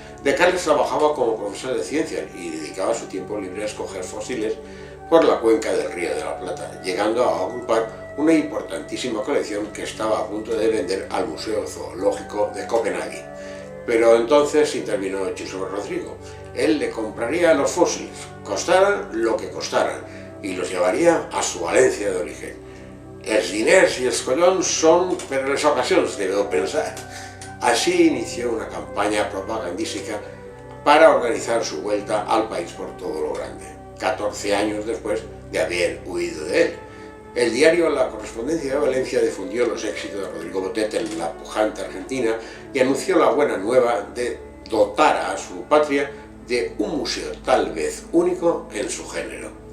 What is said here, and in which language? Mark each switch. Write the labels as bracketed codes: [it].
[es] De Carles trabajaba como profesor de ciencias y dedicaba su tiempo libre a escoger fósiles por la cuenca del Río de la Plata, llegando a ocupar una importantísima colección que estaba a punto de vender al Museo Zoológico de Copenhague. Pero entonces intervino Josep Rodrigo. Él le compraría los fósiles, costaran lo que costaran, y los llevaría a su Valencia de origen. [ca] Els diners i els collons són per a les ocasions, debeu pensar. [es] Así inició una campaña propagandística para organizar su vuelta al país por todo lo grande, 14 años después de haber huido de él. El diario La Correspondencia de Valencia difundió los éxitos de Rodrigo Botet en la pujante Argentina y anunció la buena nueva de dotar a su patria de un museo tal vez único en su género.